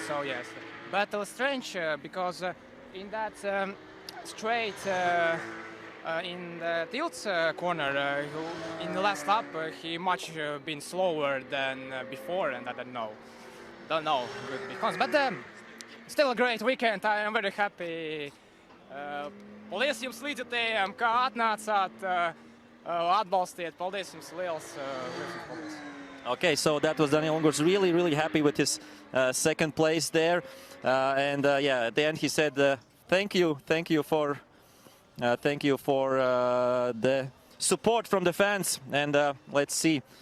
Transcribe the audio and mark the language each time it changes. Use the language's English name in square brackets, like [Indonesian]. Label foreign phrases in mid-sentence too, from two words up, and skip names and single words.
[English] So yes, but it was strange because in that straight in the tilts corner in the last lap he much been slower than before, and I don't know because, but still a great weekend. I am very happy. [Latvian] Paldies jums līdzjutējiem, kā atnācāt, atbalstiet. Paldies jums liels. [English] Okay, so that was Daniel Ungurs, really happy with his second place there, and yeah, at the end he said thank you for the support from the fans, and let's see.